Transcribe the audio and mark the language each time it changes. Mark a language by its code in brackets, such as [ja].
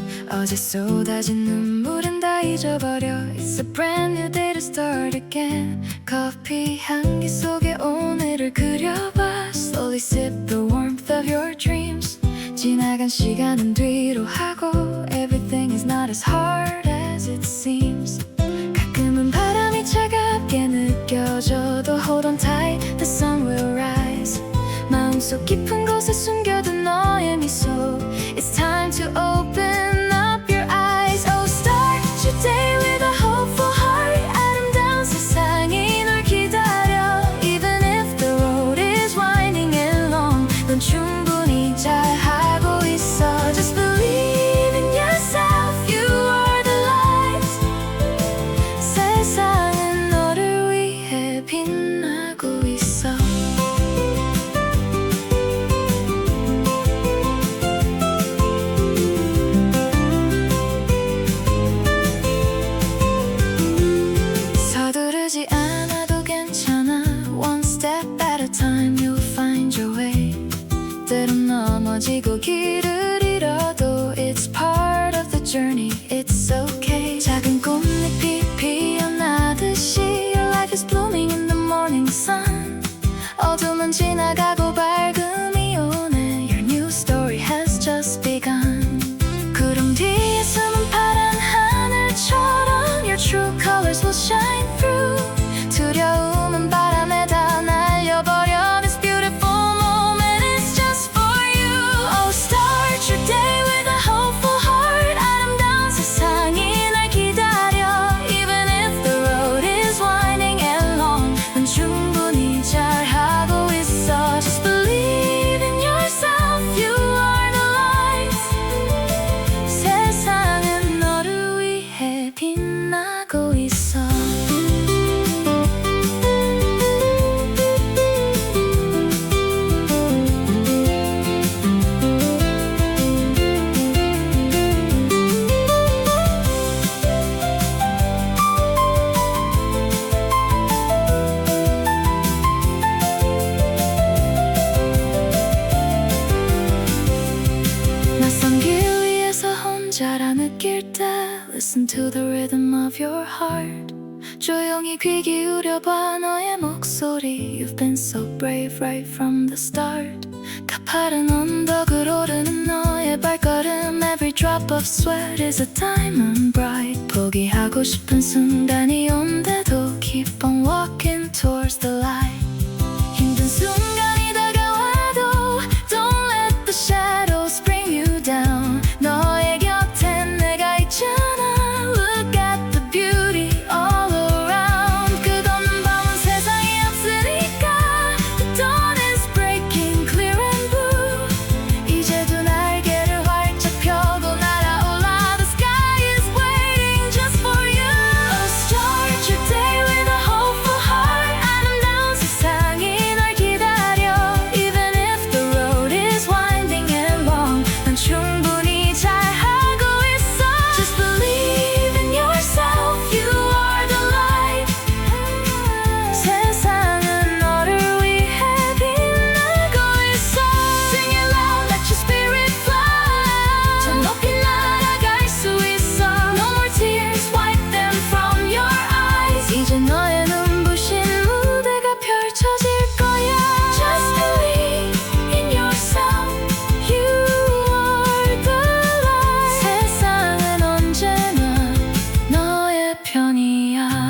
[ko] 어제 쏟아진 눈물은 다 잊어버려. [en] It's a brand new day to start again. [ko] 커피 향기 속에 오늘을 그려봐. [en] Slowly sip the warmth of your dreams. [ko] 지나간 시간은 뒤로 하고 [en] Everything is not as hard as it seems. [ko] 가끔은 바람이 차갑게 느껴져도 [en] Hold on tight, the sun will rise. [ko] 마음속 깊은 곳에 숨겨둔 너의 미소. [en] It's time to open up your eyes. Oh, start your day with a hopeful heart. [ko] 아름다운 세상이 널 기다려. [en] Even if the road is winding and long, [ko] 넌 충분히 잘하고 있어. [en] Just believe in yourself, you are the light. [ko] 세상은 너를 위해 빛나고 있어. 서두르지 않아도 괜찮아. [en] One step at a time you'll find your way. [ko] 때론 넘어지고 길을 잃어도 [en] It's part of the journey, it's okay. [ko] 작은 꽃잎이 피어나듯이 [en] Your life is blooming in the morning sun. [ko] 어둠은 지나가고 밝음이 오네. [en] Your new story has just begun. [ko] 구름 뒤에 숨은 파란 하늘처럼 [en] Your true colors will shine through. [ko] 두려움은 바람에 다 날려버려. [en] This beautiful moment is just for you. Oh, start your day with a hopeful heart. [ko] 아름다운 세상이 날 기다려. [en] Even if the road is winding and long, [ko] 넌 충분히 잘하고 있어. [en] Just believe in yourself, you are the light. [ko] 세상은 너를 위해 빛나고 있어. 낯선 길 위에서 혼자라 느낄 때 [en] Listen to the rhythm of your heart. [ko] 조용히 귀 기울여봐 너의 목소리. [en] You've been so brave right from the start. [ko] 가파른 언덕을 오르는 너의 발걸음. [en] Every drop of sweat is a diamond bright. [ko] 포기하고 싶은 순간이 온데도 [en] Keep on walking towards the light. [ko] 힘든 순간이 다가와도 [en] Don't let the shadows bring you down. [ko] 너의 곁엔 내가 있잖아. [en] Look at the beauty all around. [ko] 끝없는 밤은 세상에 없으니까 [en] The dawn is breaking clear and blue. [ko] 이제 두 날개를 활짝 펴고 날아올라. [en] The sky is waiting just for you. Oh, start your day with a hopeful heart. [ko] 아름다운 세상이 널 기다려. [en] Even if the road is winding and long, [ko] 넌 충분히 잘하고 있어. [en] Just believe in yourself, you are the light. [ko] 세상은 너를 위해 빛나고 있어. [en] Sing it loud, let your spirit fly. [ko] 저 높이 날아갈 수 있어. [en] No more tears, wipe them from your eyes. [ko] 이제 너의 눈부신 무대가 펼쳐질 거야. [en] Just believe in yourself, you are the light. [ko] 세상은 언제나 너의 편이야.